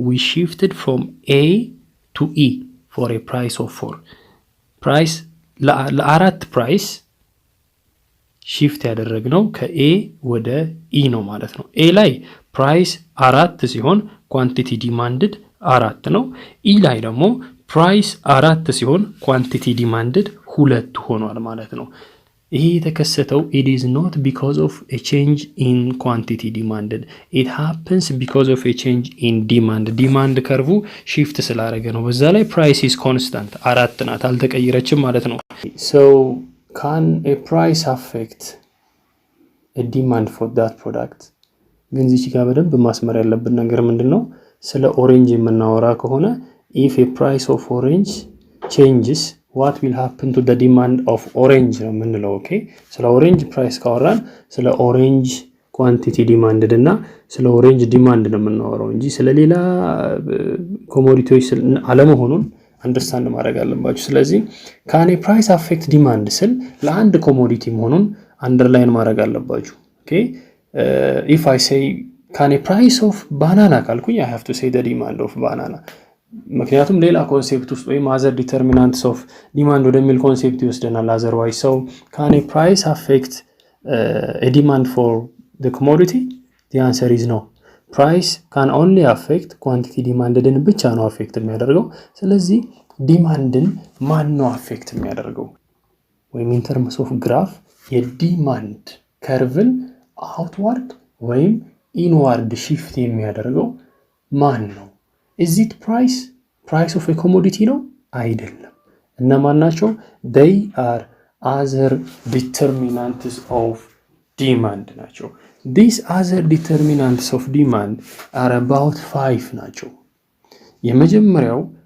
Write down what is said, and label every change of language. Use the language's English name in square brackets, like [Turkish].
[English] we shifted from A to E for a price of 4 [Amharic] price ለአራት ፕራይስ shift ያደረግነው ከኤ ወደ ኢ ነው ማለት ነው። ኤ ላይ ፕራይስ 4 ሲሆን ኳንቲቲ ዲማንድድ 4 ነው። ኢ ላይ ደግሞ ፕራይስ 4 ሲሆን ኳንቲቲ ዲማንድድ 2 ሆኗል ማለት ነው። ይሄ የተከሰተው [English] it is not because of a change in [Amharic] quantity demanded it happens because of a change in demand ከርቡ shift ስላደረገ ነው። በዛ ላይ [English] price is constant [Amharic] 4 ናት አልተቀየረችም ማለት ነው። [English] so can a price affect a demand for that product? [Amharic] ግን እዚህ ጋር በደንብ ማስመር ያለብን ነገር ምንድነው? ስለ ኦሬንጅ የምናወራ ከሆነ [English] if a price of orange [Amharic] changes what will happen to the demand of orange ነው የምንለው። ኦኬ ስለ ኦሬንጅ ፕራይስ ካወራን ስለ ኦሬንጅ ኳንቲቲ ዲማንድድ እና ስለ ኦሬንጅ ዲማንድ ነው የምናወራው እንጂ ስለ ሌላ ኮሞዲቲዎች አለመሆኑን አንደርስታንድ ማድረግ አለባችሁ። ስለዚህ [English] can a price affect demand [Amharic] ስል ለአንድ ኮሞዲቲ መሆኑን አንደርላይን ማድረግ አለባችሁ። ኦኬ [English] if I say can a price of banana [Amharic] ካልኩኝ [English] I have to say the demand of banana [Amharic] ምክንያቱም ሌላ ኮንሴፕት ውስጥ ወይም [English] other determinants of demand [Amharic] ወደሚል ኮንሴፕት ይወስደናል። [English] otherwise so can a price affect a demand for the commodity? the answer is no. price can only affect quantity [Amharic] demandedን ብቻ ነው አፌክት የሚያደርገው። ስለዚህ ዲማንድን ማን ነው አፌክት የሚያደርገው? ወይም [English] in terms of graph [Amharic] የዲማንድ ከርቭን outward ወይም inward shift የሚያደርገው ማን ነው? [English] is it price of a commodity [Amharic] ነው? አይደለም። እነማን ናቸው? [English] they are other determinants of demand ናቸው። these other determinants of demand are about 5 [Amharic] ናቸው። የመጀመሪያው